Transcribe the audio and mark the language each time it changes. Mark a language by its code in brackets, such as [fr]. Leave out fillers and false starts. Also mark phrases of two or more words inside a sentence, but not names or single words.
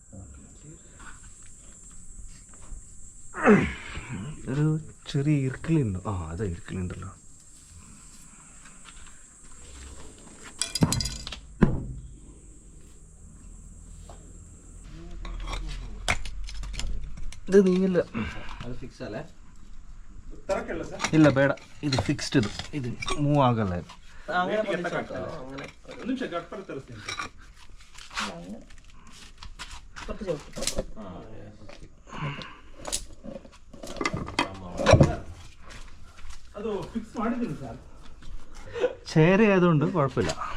[ml] ഒരു ചെറിയ ഇർക്കിലുണ്ടോ? ആ, അതാ ഇർക്കിലുണ്ടല്ലോ. ഇത് നീങ്ങില്ല. അത് ഫിക്സ് അല്ലേ? [kn] ಇಲ್ಲ ಬೇಡ, ಇದು ಫಿಕ್ಸ್ಡ್. ಇದು ಮೂವ್ ಆಗಲ್ಲ. ಇದು [ml] ചേര ആയതുകൊണ്ട് കുഴപ്പമില്ല.